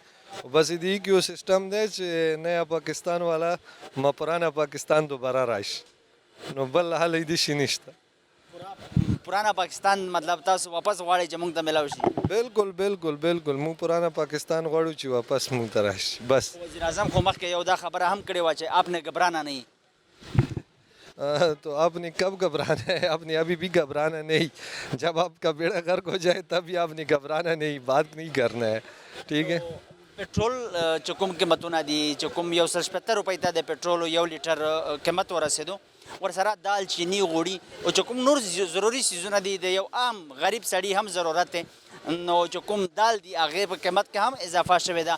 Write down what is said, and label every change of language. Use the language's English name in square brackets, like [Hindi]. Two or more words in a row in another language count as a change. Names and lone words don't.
[Pashto] بس دې کې یو سسټم دی چې نیا پاکستان والا ما پرانا پاکستان دوباره راشي، نو بل حل دې شي نشته. پرانا پاکستان مطلب تاسو واپس غواړئ چې موږ ته میلاو شي؟ بالکل بالکل بالکل مونږ پرانا پاکستان غواړو چې واپس مونږ ته راشي بس. وزیر اعظم خو مخکې یو دا خبره هم کړې وه چې [Urdu] آپ نے گھبرانا نہیں. تو آپ نے کب گھبرانا ہے؟ آپ نے ابھی بھی گھبرانا نہیں. جب آپ کا بیڑا غرق ہو جائے تب آپ نے گھبرانا نہیں، بات نہیں کرنا ہے. ٹھیک ہے. [Pashto] پټرول چې کوم قیمتونه دي چې کوم 170 روپۍ ته د پټرولو 1 لیټر قیمت ورسېدو، ورسره دال، چینی، غوړي او چې کوم نور ضروري څیزونه دي د یو عام غریب سړي هم ضرورت دی، نو چې کوم دال دي هغې په قیمت کې هم اضافه شوې ده.